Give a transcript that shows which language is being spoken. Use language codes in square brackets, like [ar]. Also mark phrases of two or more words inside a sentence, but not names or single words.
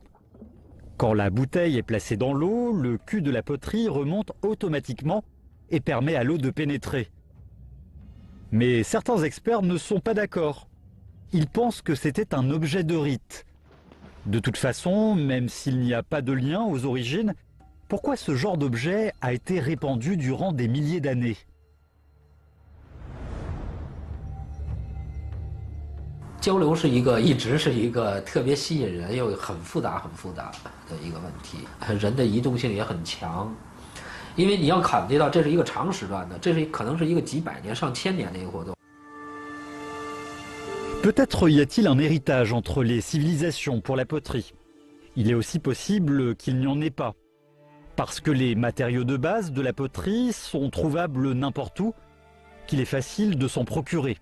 [fr] Quand la bouteille est placée dans l'eau, le cul de la poterie remonte automatiquement et permet à l'eau de pénétrer. Mais certains experts ne sont pas d'accord. Ils pensent que c'était un objet de rite. De toute façon, même s'il n'y a pas de lien aux origines, pourquoi ce genre d'objet a été répandu durant des milliers d'années? [zh] 交流是一直是一个特别吸引人又很复杂的一个问题，人的移动性也很强，因为你要考虑到这是一个长时段的，这是可能是一个几百年、上千年的一个活动。 [fr] Peut-être y a-t-il un héritage entre les civilisations pour la poterie. Il est aussi possible qu'il n'y en ait pas. Parce que les matériaux de base de la poterie sont trouvables n'importe où, qu'il est facile de s'en procurer.